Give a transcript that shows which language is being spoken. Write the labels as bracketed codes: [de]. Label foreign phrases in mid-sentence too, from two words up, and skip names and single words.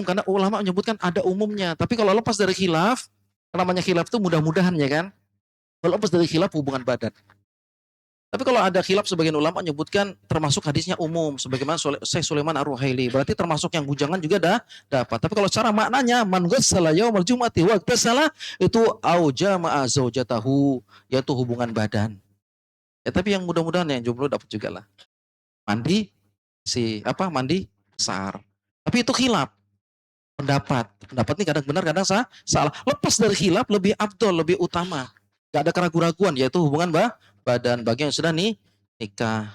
[id] Karena ulama menyebutkan ada umumnya. Tapi kalau lepas dari khilaf, namanya khilaf itu mudah-mudahan ya kan. Kalau lepas dari khilaf hubungan badan. Tapi kalau ada khilaf sebagian ulama menyebutkan termasuk hadisnya umum sebagaimana Syekh Sulaiman Ar-Ruhaili. Berarti termasuk yang bujangan juga dapat. Tapi kalau secara maknanya [ar] من غسل يوم الجمعة واغتسل [id] itu [ar] أو جامع زوجته, [id] yaitu hubungan badan. Ya tapi yang mudah-mudahan yang jomblo dapat juga lah. Mandi mandi besar. Tapi itu khilaf pendapat. Pendapat ini kadang benar kadang salah. Lepas dari khilaf lebih abdol, lebih utama. Gak ada keraguan-raguan yaitu hubungan badan bagi yang sudah nikah.